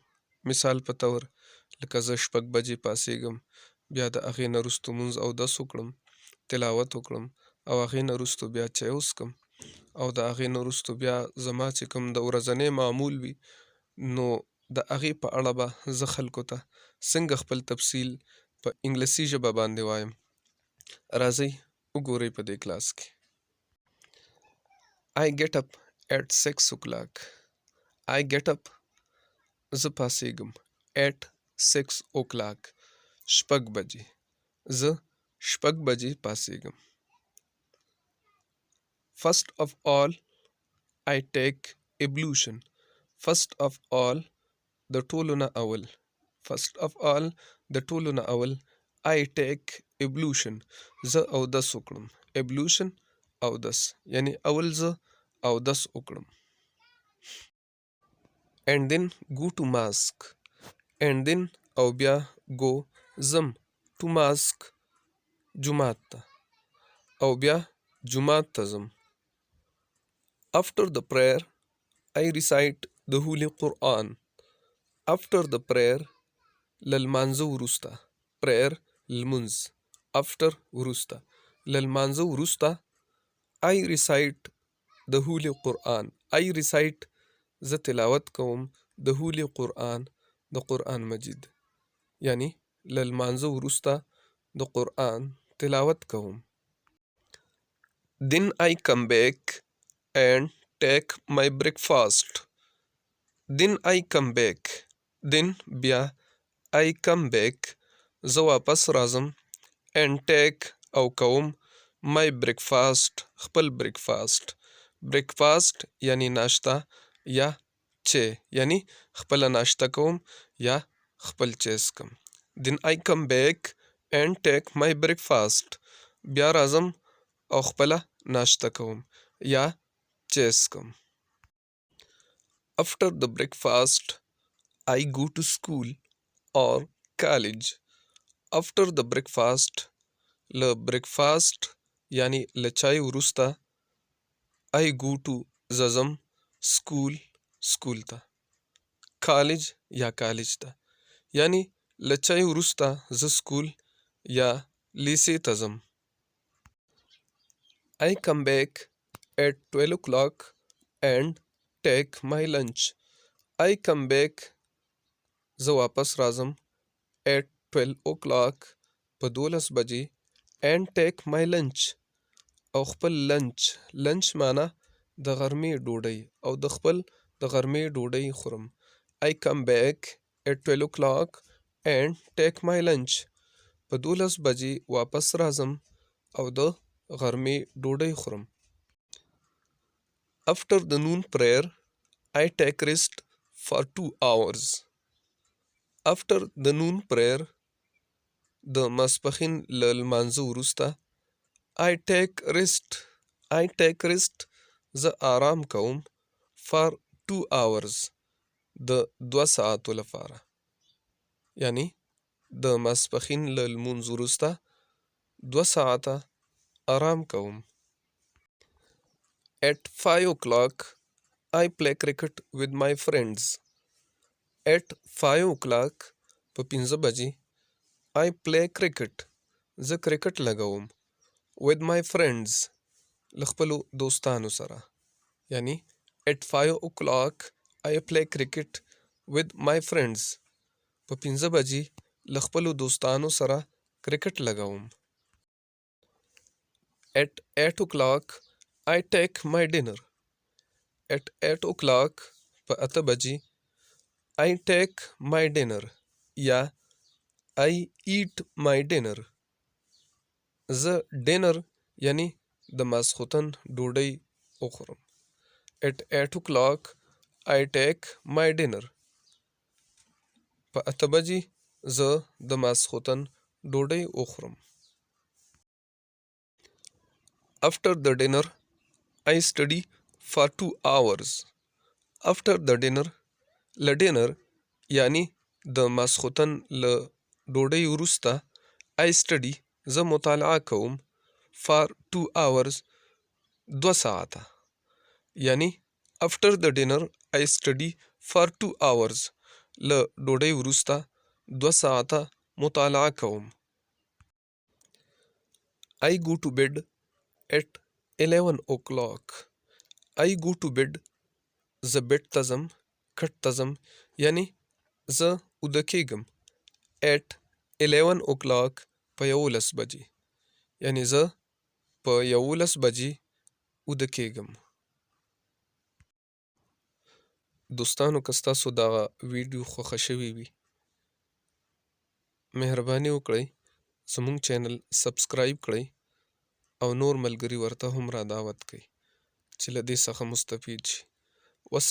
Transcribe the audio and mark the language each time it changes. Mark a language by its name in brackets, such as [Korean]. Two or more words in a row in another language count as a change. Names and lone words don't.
[Pashto] مثال په تور لکه زه 6 بجې پاڅیږم، بیا د هغې نه وروسته مونځ اودس وکړم، تلاوت وکړم او هغې نه وروسته بیا چای وڅښم او د هغې نه وروسته بیا زما چې کوم د ورځنی معمول وي نو د هغې په اړه به زه خلکو ته څنګه خپل تفصیل په انګلیسي ژبه باندې وایم. راځئ وګورئ په دې کلاس کې. [English] I get up at 6 o'clock. I get up [Pashto] زه پاڅیږم [English] at 6 o'clock 6 بجې. [Pashto] زه 6 بجې پاڅیږم. [English] First of all, I take ablution. First of all, [Pashto] د ټولو نه اول. [English] First of all, [Pashto] د ټولو نه اول. [English] I take ablution. [Pashto] زه اودس وکړم. Ablution اودس یعنی اول زه اودس وکړم. [English] And then go to mosque. And then [Pashto] او بیا go زم [English] to mosque [Pashto] جماعت ته او بیا جماعت ته زم. [English] After the prayer, I recite the Holy Quran. After the prayer, [Pashto] للمانځه وروسته. Prayer لمونځ. After وروسته. للمانځه وروسته [English] I recite the Holy Quran. I recite [Pashto] زه تلاوت کوم [English] the Holy Quran [Pashto] د قرآن مجید. یعنی للمانځه وروسته د قرآن تلاوت کوم. [English] Then I come back and take my breakfast. Then I come back. Then بیا I come back [Pashto] زه واپس راځم [English] and take [Pashto] او کوم [English] my breakfast خپل breakfast. [Pashto] breakfast یعنی ناشته یا چای یعنی خپله ناشته کوم یا خپل چای څکم. [English] Then I come back and take my breakfast. [Pashto] بیا راځم او خپله ناشته کوم یا چای څکم. [English] After the breakfast, I go to school or college. After the breakfast, [Pashto] له breakfast یعنی له چای وروسته [English] I go to [Pashto] زم school ته. college یا کالج ته یعنی له چای وروسته زه سکول یا لیسې ته ځم. [English] I come back at 12 o'clock and take my lunch. I come back [Pashto] زه واپس راځم [English] at 12 o'clock [Pashto] په 12 بجې [English] and take my lunch [Pashto] او خپل lunch معنا د غرمې ډوډۍ او د خپل د غرمې ډوډۍ خورم. [English] I come back at 12 o'clock and take my lunch [Pashto] په 12 بجې واپس راځم او د غرمې ډوډۍ خورم. [English] After the noon prayer, I take rest for 2 hours. After the noon prayer, [Pashto] د ماسپښین له لمانځه وروسته [English] I take rest [Pashto] زه آرام کوم [English] for 2 hours [Pashto] د 2 ساعتو لپاره. یعنی د ماسپښین له لمونځ وروسته 2 ساعته آرام کوم. [English] At 5 o'clock, I play cricket with my friends. At 5 o'clock [Pashto] په 5 بجې [English] I play cricket [Pashto] زه کرکټ لګوم [English] with my friends [Pashto] له خپلو دوستانو سره. [English] یعنی at 5 o'clock I play cricket with my friends [Pashto] په 5 بجې له خپلو دوستانو سره کرکټ لګوم. [English] At 8 o'clock I take my dinner. At 8 o'clock [Pashto] په 8 بجې [English] I take my dinner یا I eat my dinner. [Pashto] زه ډینر یعنی د ماسخوتن ډوډۍ وخورم. [English] At 8 o'clock I take my dinner. [Pashto] په 8 بجې زه د ماسخوتن ډوډۍ وخورم. [English] After the dinner, I study for 2 hours. After the dinner, [Pashto] له ډینر یعنی د ماسخوتن له ډوډۍ وروسته [English] I study [Pashto] زه مطالعه کوم [English] for 2 hours [Pashto] 2 ساعته یعنی [English] after the dinner I study for 2 hours [Pashto] له ډوډۍ وروسته 2 ساعته مطالعه کوم. [English] I go to bed at 11 o'clock. [Pashto] I go to bed زه بیډ ته ځم کټ ته ځم یعنی زه اوده کېږم [English] at 11 o'clock [Pashto] په 11 بجې یعنی زه په 11 بجې اوده کېږم. دوستانو که ستاسو دغه ویډیو خوښه شوې وي مهرباني وکړئ زموږ چینل سبسکرایب کړئ او نور ملګري ورته هم را دعوت کړئ چې له دې څخه مستفید شي.